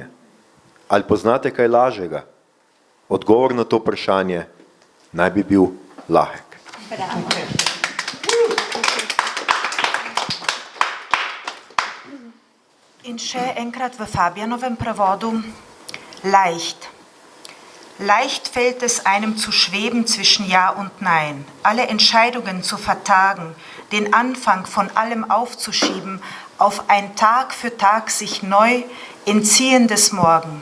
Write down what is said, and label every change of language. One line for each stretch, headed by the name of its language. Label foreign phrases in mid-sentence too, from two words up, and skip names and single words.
Slovenian: Ali poznate kaj lažjega? Odgovor na to vprašanje naj bi bil lahek. In še enkrat v Fabianovem prevodu.
German: Leicht. Leicht fällt es einem zu schweben zwischen Ja und Nein, alle Entscheidungen zu vertagen, den Anfang von allem aufzuschieben, auf ein Tag für Tag sich neu entziehendes Morgen.